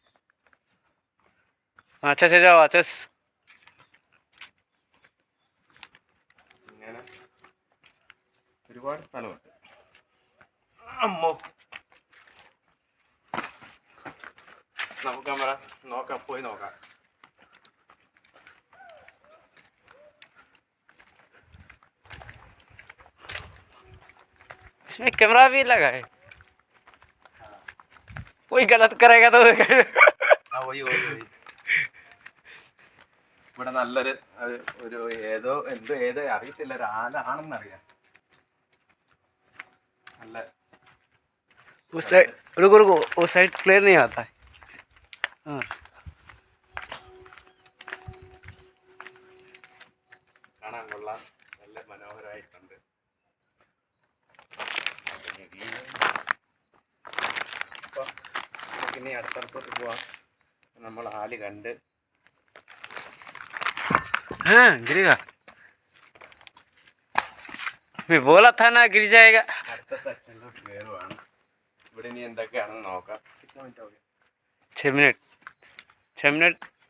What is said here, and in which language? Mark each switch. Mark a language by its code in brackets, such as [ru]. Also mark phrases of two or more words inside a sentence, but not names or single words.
[hi] अच्छे से जाओ अच्छे से। [ml] ഒരുപാട് സ്ഥലമുണ്ട്. അമ്മോ, നമുക്ക് നമ്മളെ നോക്കാം, പോയി നോക്കാം. [hi] इसमें कैमरा भी लगा है, कोई गलत करेगा तो [ml] ഇവിടെ നല്ലൊരു ഒരു ഏതോ ഏതോ അറിയത്തില്ല, ഒരു ആലാണെന്നറിയാം. നല്ല [hi] उस साइड रुको रुको, वो साइड क्लियर नहीं आता है. हाँ [ml] കാണാൻ കൊള്ളാം, നല്ല മനോഹരമായിട്ടുണ്ട്. അപ്പം നമുക്കിനി അടുത്തടുത്തോട്ട് പോവാം. നമ്മൾ ആല് കണ്ട് [hi] हाँ गिरेगा, मैं बोला था ना गिर जाएगा. [ml] അടുത്ത സെക്ഷനിലോട്ട് കയറുവാണ്. ഇവിടെ ഇനി എന്തൊക്കെയാണെന്ന് നോക്കാം. 6 മിനിറ്റ് [hi] 6 मिनट